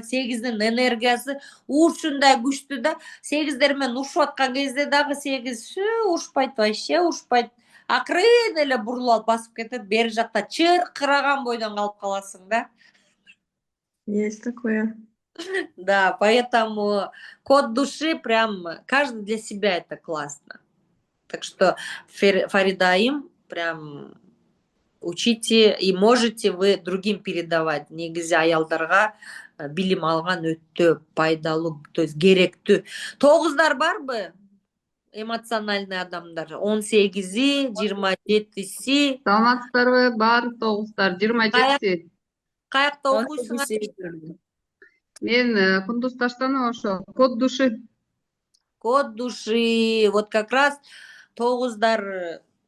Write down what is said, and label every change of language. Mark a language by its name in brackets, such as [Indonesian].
[Kyrgyz] 8-дин энергиясы ушундай күчтүү да. 8-дер менен урушуп аткан кезде дагы 8 урушпайт, вообще урушпайт. акырын эле бурулуп алып басып кетет, бери жакта чыркыраган бойдон калып каласың да. [Russian] Есть такое. Да, поэтому код души прям каждый для себя это классно. Так что, Фаридаим, прям учите и можете вы другим передавать. [Kyrgyz] Негизи аялдарга билим алган өтө пайдалуу, то есть керектүү. Тогуздар барбы? Эмоциональный адамдар. 18, 27. Саламатсыздарбы? Бар 9-дар, 27. Каякта окуйсуң? Мен Кундуз Таштанова, ошо код души. Код души. Вот как раз тогуздар.